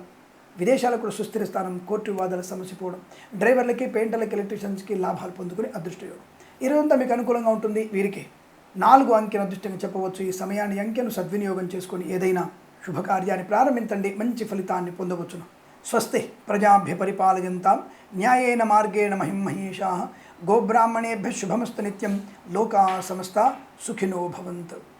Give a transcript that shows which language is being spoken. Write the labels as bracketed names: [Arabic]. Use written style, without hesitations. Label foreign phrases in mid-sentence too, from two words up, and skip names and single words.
[Telugu] విదేశాలకు కూడా సుస్థిర స్థానం, కోర్టు వివాదాల సమస్య పోవడం, డ్రైవర్లకి, పెయింటర్లకి, ఎలక్ట్రీషియన్స్కి లాభాలు పొందుకునే అదృష్టయోగం. ఈ రోజంతా మీకు అనుకూలంగా ఉంటుంది. వీరికి 4 అంకెను అదృష్టంగా చెప్పవచ్చు. ఈ సమయాన్ని అంకెను సద్వినియోగం చేసుకొని ఏదైనా శుభకార్యాన్ని ప్రారంభించండి, మంచి ఫలితాన్ని పొందవచ్చును. [Sanskrit] స్వస్తి ప్రజాభ్య పరిపాలయంతాం న్యాయేన మార్గేణ మహిమహేషాః గోబ్రాహ్మణేభ్యः శుభమస్తు నిత్యం. లోకా సమస్తా సుఖినో భవంతు.